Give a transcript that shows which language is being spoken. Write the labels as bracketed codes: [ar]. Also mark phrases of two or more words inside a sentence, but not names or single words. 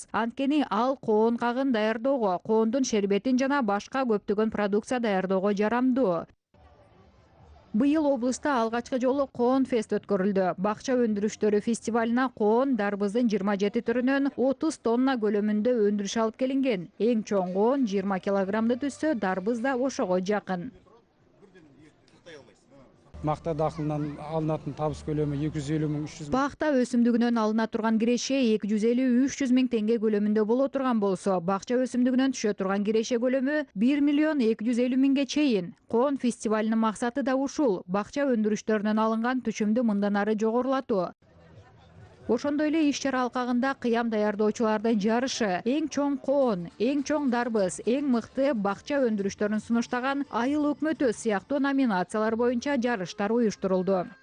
[ky] Анткени ал коон кагын даярдоого, коондун шербетин жана башка көптөгөн продукция даярдоого жарамдуу. Быйыл облуста алгачкы жолу коон фест өткөрүлдү. Бакча өндүрүштөрү фестивалына коон дарбыздын 27 түрүнөн 30 тонна көлөмүндө өндүрүш алып келинген. Эң чоң коон 20 килограммды түзсө, дарбыз да ошого жакын. [kk] Мақта дақылынан алынатын табыс көлемі 250 мың 300 мың. [ky] Бақта өсүмдүгүнөн алына турган киреше 250-300 миң теңге көлөмүндө боло турган болсо, бакча өсүмдүгүнөн түшө турган киреше көлөмү 1,2 миллион чейин. Коон фестивалынын максаты да ушул. Бакча өндүрүштөрүнөн алынган түшүмдү мындан ары жогорулатуу. Ошондой эле иш-чара алкагында кыям даярдоочулардын жарышы, эң чоң коон, эң чоң дарбыз, эң мыкты бакча өндүрүштөрүн сунуштаган айыл өкмөтү сыяктуу номинациялар боюнча жарыштар уюштурулду.